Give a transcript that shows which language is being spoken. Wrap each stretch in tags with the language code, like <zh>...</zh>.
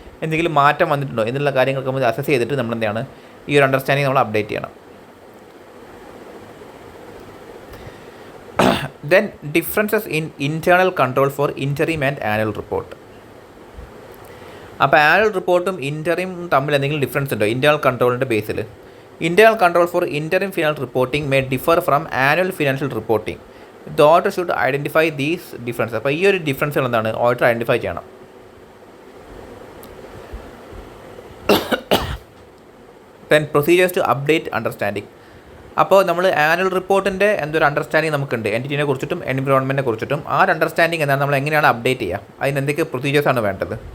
<ml>എന്തെങ്കിലും മാറ്റം വന്നിട്ടുണ്ടോ എന്നുള്ള കാര്യങ്ങളൊക്കെ നമ്മൾ അസസ് ചെയ്തിട്ട് നമ്മൾ എന്താണ് ഈ ഒരു അണ്ടർസ്റ്റാൻഡിങ് നമ്മൾ അപ്ഡേറ്റ് ചെയ്യണം.</ml> <en>Then differences in internal control for interim and annual report.</en> <ml>അപ്പോൾ ആനുവൽ റിപ്പോർട്ടും ഇൻറ്ററിം തമ്മിൽ എന്തെങ്കിലും ഡിഫറൻസ് ഉണ്ടോ internal കൺട്രോളിൻ്റെ Basil.</ml> <en>Internal control for interim financial reporting may differ from annual financial reporting. The auditor should identify these differences.</en> <ml>അപ്പോൾ ഈ ഒരു ഡിഫറൻസുകൾ എന്താണ് auditor identify ചെയ്യണം.</ml> <en>Then procedures to update understanding.</en> <ml>അപ്പോൾ നമ്മൾ ആനുവൽ റിപ്പോർട്ടിൻ്റെ എന്തൊരു അണ്ടർസ്റ്റാൻഡിങ് നമുക്കുണ്ട് എൻറ്റിറ്റിനെ കുറിച്ചിട്ടും എൻവിറോൺമെൻറ്റിനെ കുറിച്ചിട്ടും. ആ ഒരു അണ്ടർസ്റ്റാൻഡിങ് എന്താണ് നമ്മൾ എങ്ങനെയാണ് അപ്ഡേറ്റ് ചെയ്യുക, അതിന് എന്തൊക്കെ പ്രൊസീജിയേഴ്സാണ് വേണ്ടത്.</ml>